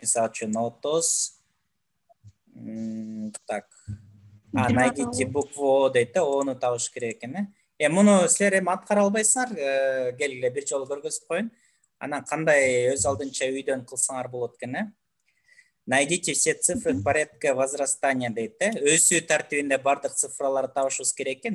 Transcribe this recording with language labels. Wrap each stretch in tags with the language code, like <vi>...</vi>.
<ky>Мисалы үчүн 30.</ky> <ru>Так. Найдите букву</ru> <ky>О дейт, Ону табыш керек экен. Муну силер эми аткара албайсыңар, келгиле бир жолу көргөзүп коюн. Анан кандай өз алдынча үйдөн кылсаңар болот экен.</ky> <ru>Найдите все цифры в порядке возрастания дейт.</ru> <ky>Өсүү тартибинде бардык цифраларды табышыбыз керек экен.</ky>